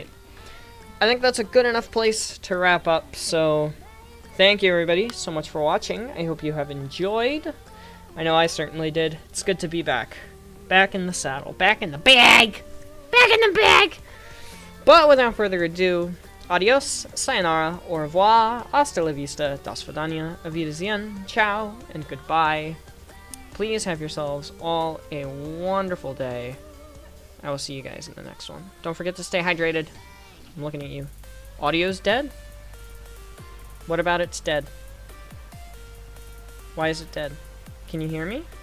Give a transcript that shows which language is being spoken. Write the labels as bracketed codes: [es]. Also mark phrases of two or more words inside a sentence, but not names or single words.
[en] I think that's a good enough place to wrap up, so thank you everybody so much for watching. I hope you have enjoyed. I know I certainly did. It's good to be back. Back in the saddle. Back in the bag! Back in the bag! But without further ado, adios, sayonara, [fr] au revoir, [es] hasta la vista, [ru] до свидания, [de] auf Wiedersehen, [es] ciao, [en] and goodbye. Please have yourselves all a wonderful day. I will see you guys in the next one. Don't forget to stay hydrated. I'm looking at you. Audio's dead? What about it's dead? Why is it dead? Can you hear me?